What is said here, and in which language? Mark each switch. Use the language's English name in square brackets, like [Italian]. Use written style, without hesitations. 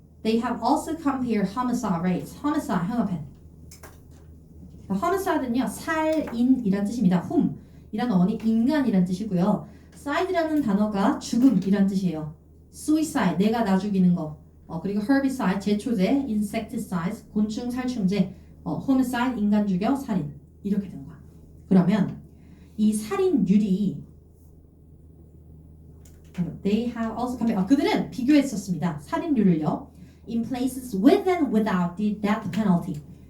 [English] They have also compared homicide rates. [Korean] homicide 형합해. homicide는요 살인이란 뜻입니다. whom 이란 어원이 인간이란 뜻이고요. side라는 단어가 죽음이란 뜻이에요. suicide 내가 나 죽이는 거. 그리고 herbicide 제초제, insecticide 곤충 살충제, homicide 인간 죽여 살인 이렇게 되는 거야. 그러면 이 살인율이 [English] they have also compared [Korean] 그들은 비교했었습니다. 살인율을요. [English] in places with and without the death penalty.